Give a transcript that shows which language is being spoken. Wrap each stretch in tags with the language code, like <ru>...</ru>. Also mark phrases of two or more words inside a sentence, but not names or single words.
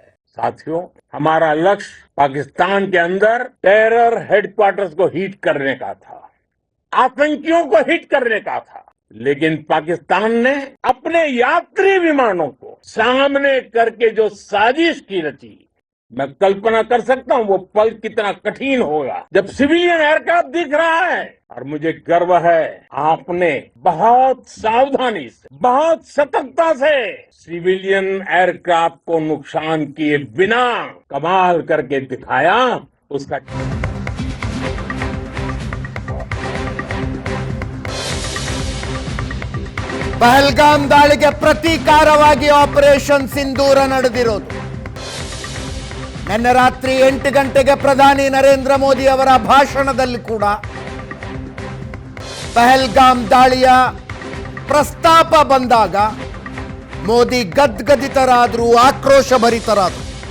<hi>साथियों, हमारा लक्ष्य पाकिस्तान के अंदर</hi> <en>terror headquarters</en> <hi>को हिट करने का था, आतंकियों को हिट करने का था, लेकिन पाकिस्तान ने अपने यात्री विमानों को सामने करके जो साजिश की रची, मैं कल्पना कर सकता हूं वो पल कितना कठिन होगा जब</hi> <en>civilian aircraft</en> <hi>दिख रहा है। और मुझे गर्व है, आपने बहुत सावधानी से, बहुत सतर्कता से</hi> <en>civilian aircraft</en> <hi>को नुकसान किए बिना कमाल करके दिखाया। उसका</hi> <kn>ಪಹಲ್ಗಾಮ್ ದಾಳಿಗೆ ಪ್ರತೀಕಾರವಾಗಿ ಆಪರೇಷನ್ ಸಿಂಧೂರ ನಡೆದಿರೋದು. ನಿನ್ನೆ ರಾತ್ರಿ 8 ಗಂಟೆಗೆ ಪ್ರಧಾನಿ ನರೇಂದ್ರ ಮೋದಿ ಅವರ ಭಾಷಣದಲ್ಲಿ ಕೂಡ ಪಹಲ್ಗಾಮ್ ದಾಳಿಯ ಪ್ರಸ್ತಾಪ ಬಂದಾಗ ಮೋದಿ ಗದ್ಗದಿತರಾದರು, ಆಕ್ರೋಶಭರಿತರಾದರು.</kn>